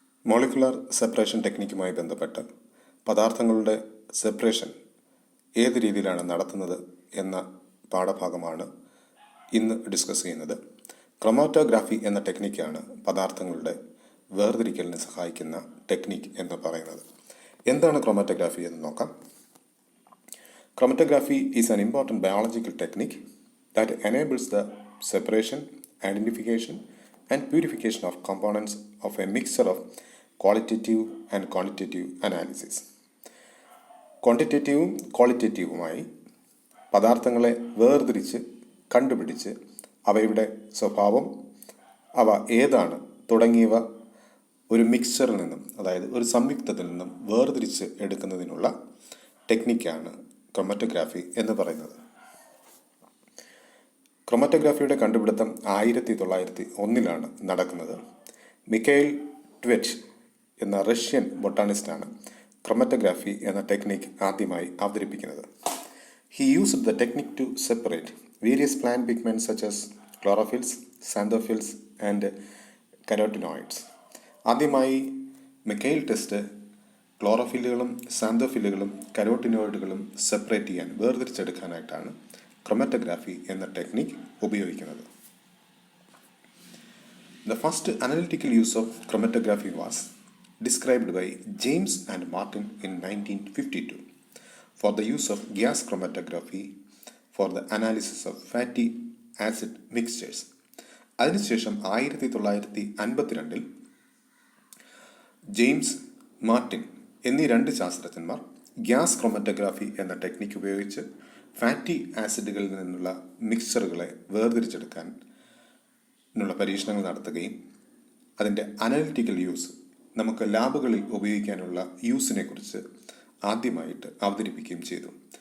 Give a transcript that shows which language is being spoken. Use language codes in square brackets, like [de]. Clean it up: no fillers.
[ml] Molecular separation ടെക്നിക്കുമായി ബന്ധപ്പെട്ട് പദാർത്ഥങ്ങളുടെ separation ഏത് രീതിയിലാണ് നടത്തുന്നത് എന്ന പാഠഭാഗമാണ് ഇന്ന് ഡിസ്കസ് ചെയ്യുന്നത്. ക്രൊമാറ്റോഗ്രാഫി എന്ന ടെക്നിക്കാണ് പദാർത്ഥങ്ങളുടെ വേർതിരിക്കലിന് സഹായിക്കുന്ന ടെക്നിക്ക് എന്ന് പറയുന്നത്. എന്താണ് ക്രൊമാറ്റോഗ്രാഫി എന്ന് നോക്കാം. [en] Chromatography is an important biological technique that enables the separation, identification, and purification of components of a mixture of qualitative and quantitative analysis. [ml] ക്വാണ്ടിറ്റേറ്റീവും ക്വാളിറ്റേറ്റീവുമായി പദാർത്ഥങ്ങളെ വേർതിരിച്ച് കണ്ടുപിടിച്ച് അവയുടെ സ്വഭാവം, അവ ഏതാണ് തുടങ്ങിയവ ഒരു മിക്സ്ചറിൽ നിന്നും, അതായത് ഒരു സംയുക്തത്തിൽ നിന്നും വേർതിരിച്ച് എടുക്കുന്നതിനുള്ള ടെക്നിക്കാണ് ക്രൊമാറ്റോഗ്രാഫി എന്ന് പറയുന്നത്. ക്രൊമാറ്റോഗ്രാഫിയുടെ കണ്ടുപിടുത്തം 1901 നടക്കുന്നത്. മിഖായിൽ ട്വെറ്റ് എന്ന റഷ്യൻ ബൊട്ടാണിസ്റ്റാണ് ക്രൊമാറ്റോഗ്രാഫി എന്ന ടെക്നിക്ക് ആദ്യമായി അവതരിപ്പിക്കുന്നത്. [en] He used the technique to separate various plant pigments such as chlorophylls, xanthophylls and carotenoids. [ml] ആദ്യമായി മിഖായിൽ ടെസ്റ്റ് ക്ലോറോഫില്ലുകളും സാന്തോഫില്ലുകളും കരോട്ടിനോയിഡുകളും സെപ്പറേറ്റ് ചെയ്യാൻ, വേർതിരിച്ചെടുക്കാനായിട്ടാണ് ക്രൊമാറ്റോഗ്രാഫി എന്ന ടെക്നിക്ക് ഉപയോഗിക്കുന്നത്. [en] The first analytical use of chromatography was described by James and Martin in 1952 for the use of gas chromatography for the analysis of fatty acid mixtures. [ml] അതിനുശേഷം 1952 James, Martin എന്നീ രണ്ട് ശാസ്ത്രജ്ഞന്മാർ gas chromatography എന്ന technique ഉപയോഗിച്ച് fatty ആസിഡുകളിൽ നിന്നുള്ള മിക്സ്ചറുകളെ വേർതിരിച്ചെടുക്കാനുള്ള പരീക്ഷണങ്ങൾ നടത്തുകയും അതിൻ്റെ അനലിറ്റിക്കൽ യൂസ്, നമുക്ക് ലാബുകളിൽ ഉപയോഗിക്കാനുള്ള യൂസിനെ കുറിച്ച് ആദ്യമായിട്ട് അവതരിപ്പിക്കുകയും ചെയ്തു.